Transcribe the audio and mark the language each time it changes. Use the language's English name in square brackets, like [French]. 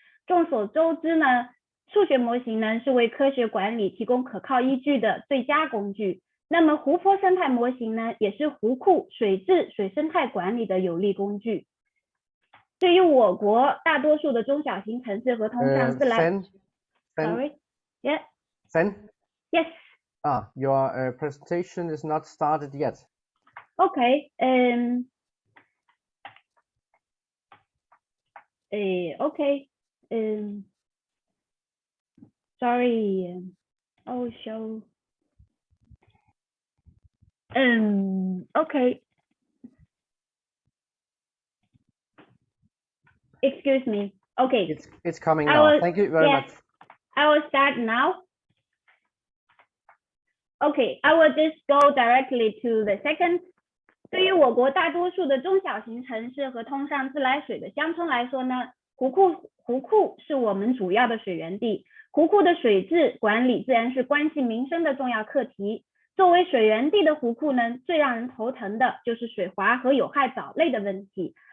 [Chinese] 众所周知呢，数学模型呢是为科学管理提供可靠依据的最佳工具。那么湖泊生态模型呢，也是湖库、水质、水生态管理的有力工具。对于我国大多数的中小型城市和通向自来 [English] Sorry. Yeah. Fen? Yes. Your presentation is not started yet. Okay. Okay. Sorry. Oh, show. Okay. Excuse me. Okay. It's coming now. Thank you very much. I will start now. Okay, I will just go directly to the second. [Chinese] 对于我国大多数的中小型城市和通上自来水的乡村来说呢，湖库是我们主要的水源地，湖库的水质管理自然是关系民生的重要课题。作为水源地的湖库呢，最让人头疼的就是水华和有害藻类的问题。